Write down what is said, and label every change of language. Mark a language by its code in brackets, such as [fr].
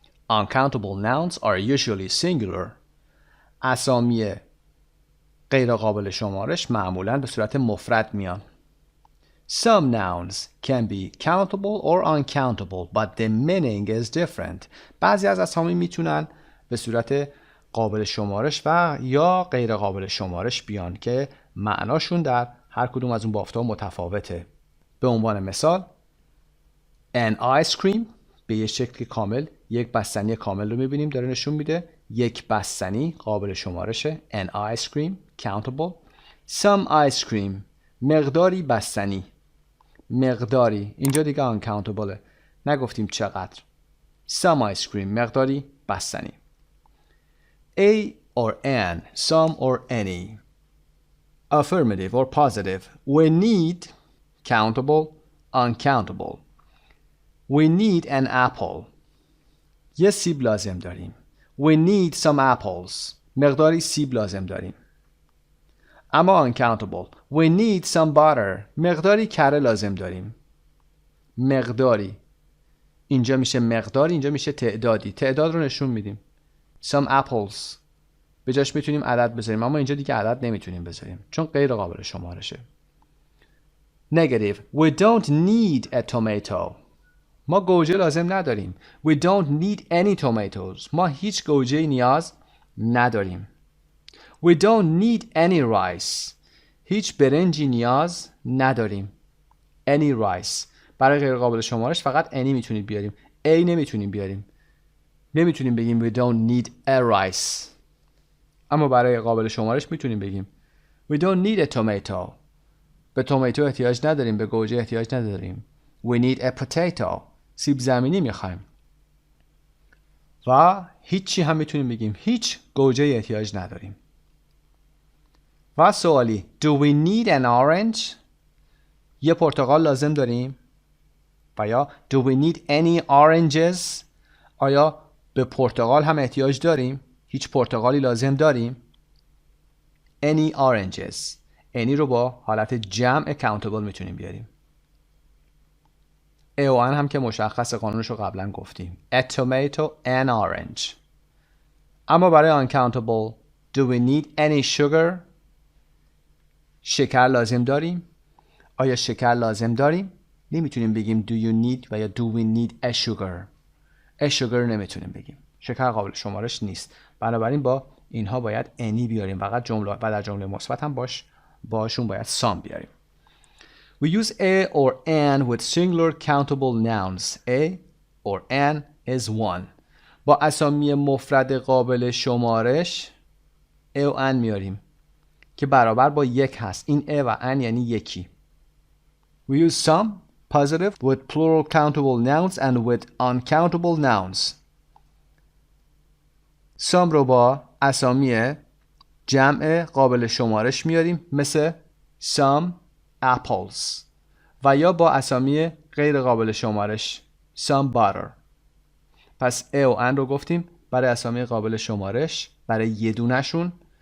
[en] Uncountable nouns are usually singular. [fa] اسامی غیر قابل شمارش معمولاً به صورت مفرد میان. [en] Some nouns can be countable or uncountable, but the meaning is different. [fa] بعضی از اسامی میتونن به صورت قابل شمارش و یا غیر قابل شمارش بیان که معناشون در هر کدوم از اون بافت‌ها متفاوته. به عنوان مثال an ice cream به یه شکل کامل، یک بستنی کامل رو میبینیم داره نشون میده. یک بستنی قابل شمارشه. an ice cream countable. some ice cream مقداری بستنی. مقداری اینجا دیگه uncountable، نگفتیم چقدر. [en] some ice cream مقداری بستنی. A or an, some or any. Affirmative or positive. We need countable, uncountable. We need an apple. [fa] یه سیب لازم داریم. [en] We need some apples. [fa] مقداری سیب لازم داریم. اما uncountable. [en] We need some butter. [fa] مقداری کره لازم داریم. مقداری. اینجا میشه مقداری، اینجا میشه تعدادی. تعداد رو نشون میدیم. Some apples. به جاش میتونیم عدد بذاریم، اما اینجا دیگه عدد نمیتونیم بذاریم چون غیر قابل شمارشه. [en] Negative. We don't need a tomato. [fa] ما گوجه لازم نداریم. [en] We don't need any tomatoes. [fa] ما هیچ گوجه‌ای نیاز نداریم. [en] We don't need any rice. [fa] هیچ برنجی نیاز نداریم. [en] Any rice. [fa] برای غیر قابل شمارش فقط any میتونید بیاریم. A نمیتونیم بیاریم. نمیتونیم بگیم [en] we don't need a rice. [fa] اما برای قابل شمارش میتونیم بگیم [en] we don't need a tomato. [fa] به تومیتو احتیاج نداریم، به گوجه احتیاج نداریم. [en] We need a potato. [fa] سیب زمینی میخوایم. و هیچی هم میتونیم بگیم هیچ گوجه احتیاج نداریم. و سوالی [en] do we need an orange؟ [fa] یه پرتقال لازم داریم؟ و یا [en] do we need any oranges؟ [fa] آیا به پرتقال هم احتیاج داریم؟ هیچ پرتقالی لازم داریم؟ Any oranges. any رو با حالت جمع countable میتونیم بیاریم. A و N هم که مشخص قانونش رو قبلا گفتیم. [en] A tomato, an orange. [fa] اما برای uncountable [en] do we need any sugar؟ [fa] شکر لازم داریم؟ آیا شکر لازم داریم؟ نمیتونیم بگیم [en] do you need و یا do we need a sugar. [fa] a sugar نمیتونیم بگیم. شکر قابل شمارش نیست. بنابراین با اینها باید any بیاریم. فقط جمله و در جمله مثبت هم باشون باید some بیاریم. [en] We use a or an with singular countable nouns. A or an is one. [fa] با اسامی مفرد قابل شمارش a و an میاریم که برابر با یک هست. این a و an یعنی یکی. [en] We use some positive with plural countable nouns and with uncountable nouns. [fa] some رو با اسامی جمع قابل شمارش میاریم مثل some apples و یا با اسامی غیر قابل شمارش some butter. پس a و an رو گفتیم برای اسامی قابل شمارش برای یه دونشون.